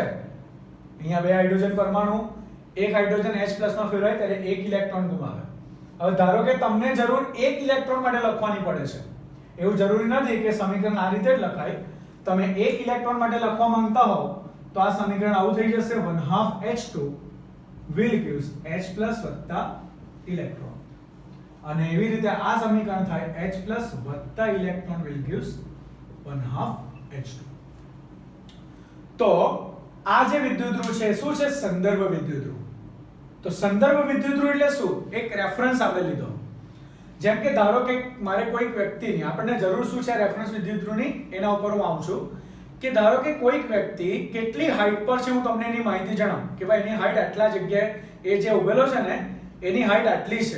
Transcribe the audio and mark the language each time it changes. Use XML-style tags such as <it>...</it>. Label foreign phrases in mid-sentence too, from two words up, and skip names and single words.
<gu>અહીંયા બે હાઇડ્રોજન પરમાણુ, એક હાઇડ્રોજન H+ માં ફેરવાય ત્યારે એક ઇલેક્ટ્રોન ગુમાવે. હવે ધારો કે તમને જરૂર એક ઇલેક્ટ્રોન માટે લખવાની પડે છે, એવું જરૂરી નથી કે સમીકરણ આ રીતે જ લખાય. તમે એક ઇલેક્ટ્રોન માટે લખવા માંગતા હોવ તો આ સમીકરણ આવું થઈ જશે, 1/2 H2</gu> <en>will gives</en> <gu>H+ વત્તા ઇલેક્ટ્રોન. અને એવી રીતે આ સમીકરણ થાય H+ વત્તા ઇલેક્ટ્રોન</gu> <en>will gives</en> <gu>1/2 H2. તો આ જે વિદ્યુતદ્રવ છે શું છે? સંદર્ભ વિદ્યુતદ્રવ. તો સંદર્ભ વિદ્યુતદ્રવ એટલે શું? એક રેફરન્સ આપણે લીધો. જેમ કે ધારો કે મારે કોઈક વ્યક્તિની, આપણને જરૂર શું છે રેફરન્સ વિદ્યુતદ્રવની, એના ઉપર હું આવું છું કે ધારો કે કોઈક વ્યક્તિ કેટલી હાઈટ પર છે, હું તમને એની માહિતી જણાવું કે ભાઈ એની હાઈટ આટલા જગ્યાએ, એ જે ઉભેલો છે ને એની હાઈટ આટલી છે.</gu>